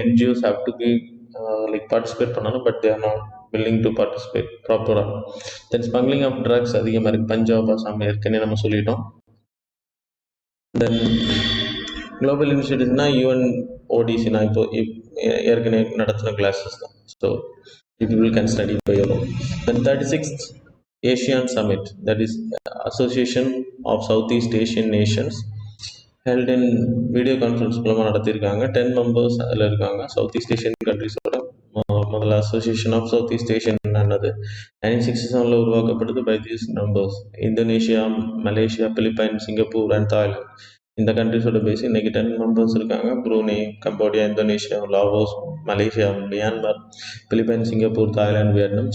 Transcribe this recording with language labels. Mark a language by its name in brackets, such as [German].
[English] NGOs have to be like participate [Tamil] பண்ணணும், [English] But there not willing to participate ப்ராப்பராக. Then smuggling of drugs [Tamil] அதிகமாக இருக்குது. பஞ்சாப், அசாம் ஏற்கனவே நம்ம சொல்லிட்டோம். தென் குளோபல் இனிஷியேட்டிவ்னா யூஎன் ஓடிசி நான் இப்போ ஏற்கனவே நடத்தின கிளாஸஸ் தான். [English] So people can study by your own. Then 36th ASEAN Summit, that is Association of Southeast Asian Nations, held in video conference [Tamil] மூலமாக நடத்தியிருக்காங்க. 10 மெம்பர்ஸ் அதில் இருக்காங்க. சவுத் ஈஸ்ட் ஏஷியன் கண்ட்ரிஸோட முதல்ல association of south east Asian ஆனது 1967 உருவாக்கப்படுது by these members. Indonesia, Malaysia, Philippines, Singapore and Thailand இந்த கண்ட்ரிஸோட பேசி இன்னைக்கு 10 members இருக்காங்க. Brunei, Cambodia, Indonesia, Laos, Malaysia, Myanmar, Philippines, Singapore, Thailand, Vietnam.